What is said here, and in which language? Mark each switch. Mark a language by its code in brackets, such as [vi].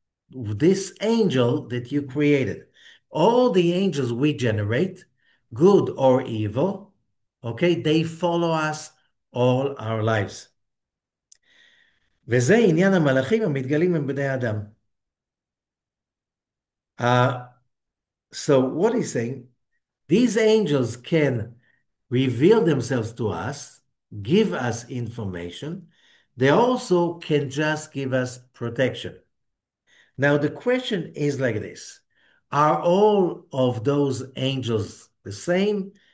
[en] This angel that you created, all the angels we generate, good or evil, okay, they follow us all our lives. [he] וזה עניין המלאכים המתגלים הם בני אדם. [en] So what he's saying, These angels can reveal themselves to us, give us information. They also can just give us protection. Now, the question is like this. Are all of those angels the same?